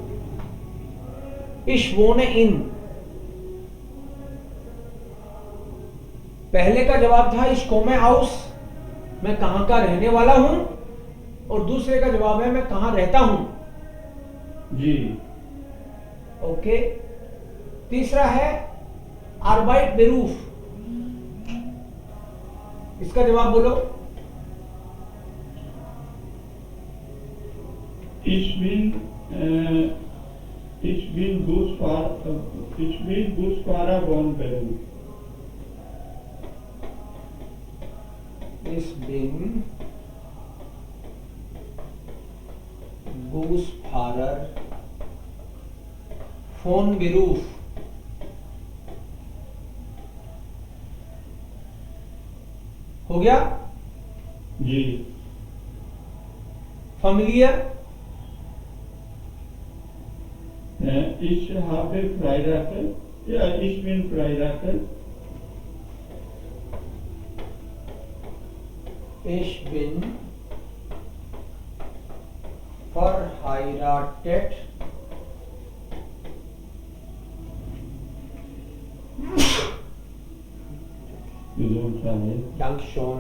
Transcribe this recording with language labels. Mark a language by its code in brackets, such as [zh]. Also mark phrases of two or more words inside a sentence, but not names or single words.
[de] Ich wohne in, [hi] पहले का जवाब था [de] Ich komme aus, [hi] मैं कहां का रहने वाला हूं, और दूसरे का जवाब है मैं कहां रहता हूं। जी। ओके। तीसरा है [de] Arbeit Beruf, [hi] इसका जवाब बोलो। [de] Ich bin Busfahrer von Beruf. Ich bin Busfahrer von Beruf। [hi] हो गया? जी। [de] familiar? Ich habe Freirache. Ja, ich bin Freirache. Ich bin verheiratet Dankeschön.